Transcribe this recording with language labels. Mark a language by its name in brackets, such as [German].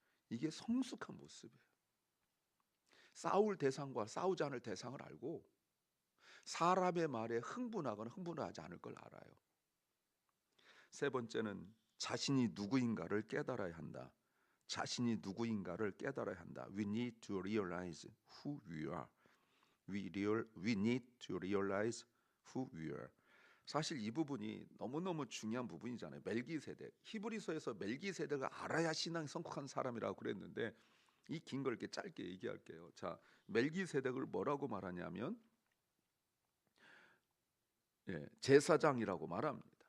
[Korean] 이게 성숙한 모습이에요. 싸울 대상과 싸우지 않을 대상을 알고 사람의 말에 흥분하거나 흥분하지 않을 걸 알아요. 세 번째는 자신이 누구인가를 깨달아야 한다. 자신이 누구인가를 깨달아야 한다. [English] We need to realize who we are. We need to realize who we are. [Korean] 사실 이 부분이 너무너무 중요한 부분이잖아요. 멜기세덱. 히브리서에서 멜기세덱을 알아야 신앙이 성숙한 사람이라고 그랬는데 이 긴 걸 이렇게 짧게 얘기할게요. 자, 멜기세덱을 뭐라고 말하냐면 제사장이라고 말합니다.